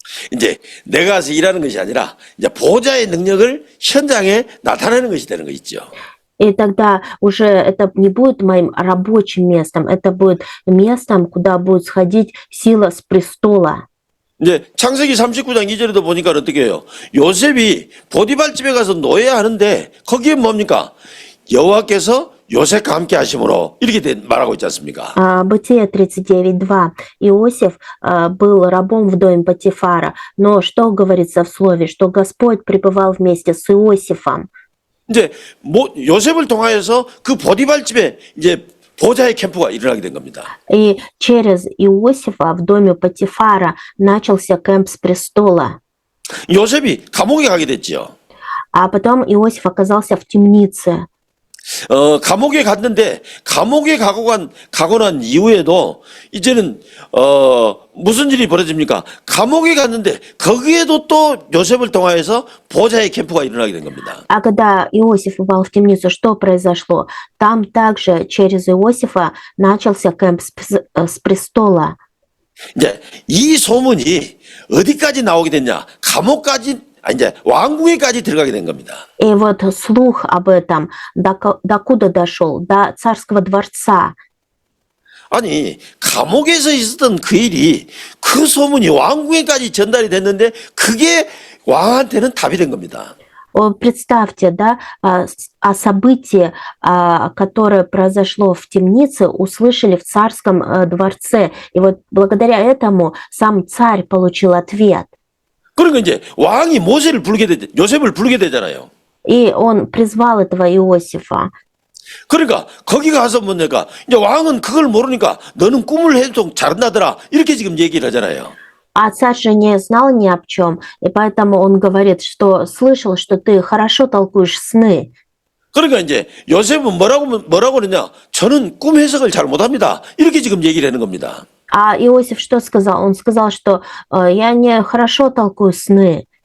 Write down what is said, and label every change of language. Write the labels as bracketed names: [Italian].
[Korean] 이제 내가 가서 일하는 것이 아니라 이제 보좌의 능력을 현장에 나타내는 것이 되는 거 있죠. [Russian] И тогда уже это не будет моим рабочим местом, это будет местом, куда будет сходить сила с престола. [Korean] 이제 창세기 39장 2절에도 보니까 어떻게 해요? 요셉이 보디발 집에 가서 노예야 하는데 거기에 뭡니까? 여호와께서 요셉과 함께 하심으로 이렇게 말하고 있지 않습니까? [Russian] Бытие 39.2. Иосиф был рабом в доме Потифара, но что говорится в слове? Что Господь пребывал вместе с Иосифом. [Korean] 이제 요셉을 통하여서 그 보디발 집에 이제 보좌의 캠프가 일어나게 된 겁니다. [Russian] И через Иосифа в доме Потифара начался кемп с престола. [Korean] 요셉이 감옥에 가게 됐죠. [Russian] А потом Иосиф оказался в темнице. [Korean] 감옥에 갔는데 감옥에 가고 난 이후에도 이제는 무슨 일이 벌어집니까? 감옥에 갔는데 거기에도 또 요셉을 통하여서 보좌의 캠프가 일어나게 된 겁니다. [Russian] А когда Иосиф упал в темницу, что произошло? Там также через Иосифа начался кемп с престола. [Korean] 이제 이 소문이 어디까지 나오게 됐냐? 감옥까지 이제 왕궁에까지 들어가게 된 겁니다. [Russian] И вот слух об этом докуда дошел? До царского дворца. [Korean] 아니, 감옥에서 있었던 그 일이 그 소문이 왕궁에까지 전달이 됐는데 그게 왕한테는 답이 된 겁니다. [Russian] Представьте, да, о событии, которое произошло в темнице, услышали в царском дворце. И вот благодаря этому сам царь получил ответ. [Korean] 그러니까 이제 왕이 요셉을 부르게 되잖아요. [Russian] И он призвал этого Иосифа. [Korean] 그러니까 거기 가서 뭐냐까 이제 왕은 그걸 모르니까 너는 꿈을 해도 잘한다더라 이렇게 지금 얘기를 하잖아요. [Russian] А царь же не знал ни об чем, и поэтому он говорит, что слышал, что ты хорошо толкуешь сны. [Korean] 그러니까 이제 요셉은 뭐라고 그러냐? 저는 꿈 해석을 잘 못합니다. 이렇게 지금 얘기를 하는 겁니다. [Russian] А Иосиф что сказал? Он сказал, что я не хорошо толкую сны.